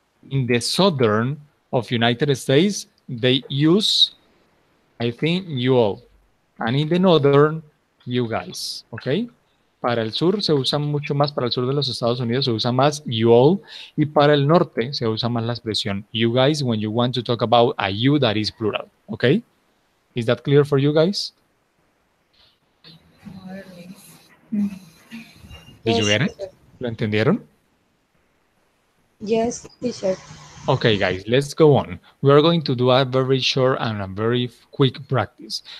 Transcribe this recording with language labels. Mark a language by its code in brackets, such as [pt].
[en] In the southern of United States, they use, I think, you all. And in the northern, you guys. ¿Ok? [es] Para el sur se usa mucho más, para el sur de los Estados Unidos se usa más [en] you all, [es] y para el norte se usa más la expresión [en] you guys when you want to talk about a you that is plural. [es] ¿Ok? [en] Is that clear for you guys? Did you get it? [es] ¿Lo entendieron? [en] yes, teacher. Okay, guys, let's go on. We are going to do a very short and a very quick practice.